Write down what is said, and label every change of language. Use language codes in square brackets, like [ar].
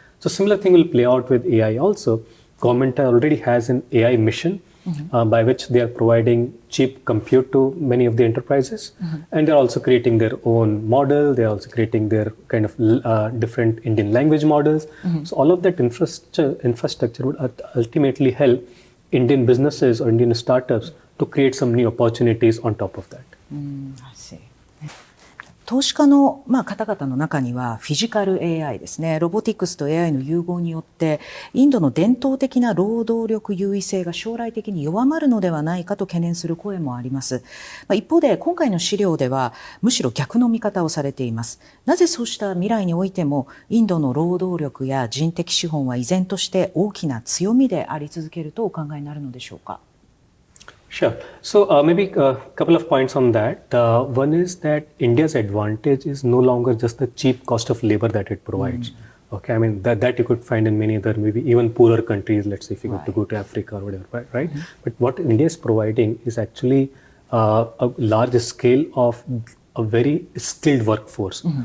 [en] So similar thing will play out with AI also. Government already has an AI mission by which they are providing cheap compute to many of the enterprises, and they're also creating their own model. They're also creating their kind of different Indian language models. So all of that infrastructure would ultimately help Indian businesses or Indian startups to create some new opportunities on top of that. I see. [ja] 投資家の方々の中にはフィジカル AI ですね、ロボティクスと AI の融合によってインドの伝統的な労働力優位性が将来的に弱まるのではないかと懸念する声もあります。一方で今回の資料ではむしろ逆の見方をされています。なぜそうした未来においてもインドの労働力や人的資本は依然として大きな強みであり続けるとお考えになるのでしょうか。 [en] Sure. So maybe a couple of points on that. One is that India's advantage is no longer just the cheap cost of labor that it provides. Okay, I mean that you could find in many other, maybe even poorer countries. Let's say if you got to go to Africa or whatever, right? But what India is providing is actually a large scale of a very skilled workforce.